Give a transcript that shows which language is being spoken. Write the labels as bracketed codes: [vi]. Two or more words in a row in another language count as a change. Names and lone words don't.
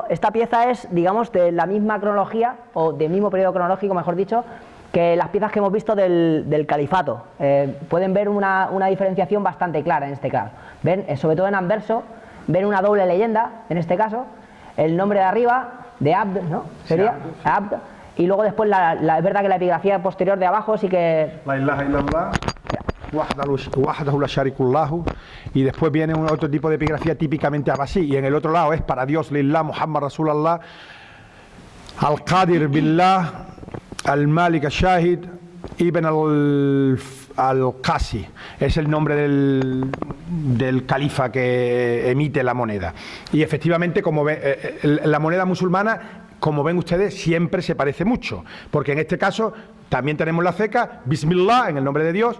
[es] Esta pieza es, digamos, de la misma cronología, o del mismo periodo cronológico, mejor dicho, que las piezas que hemos visto del califato. Pueden ver una diferenciación bastante clara en este caso. Ven, sobre todo en anverso, ven una doble leyenda, en este caso, el nombre de arriba, de Abd, ¿no? Sería Abd, y luego después es verdad que la epigrafía posterior de abajo sí que... [ar] لا إله إلا الله وحده لا شريك له, [es] y después viene otro tipo de epigrafía típicamente abasí, y en el otro lado es para Dios, [ar] لله محمد رسول الله, [es] Al-Qadir Billah, Al-Malik Al-Shahid, Ibn Al-Qasi, es el nombre del califa que emite la moneda. Y efectivamente, como la moneda musulmana, como ven ustedes, siempre se parece mucho, porque en este caso también tenemos la ceca, Bismillah, en el nombre de Dios.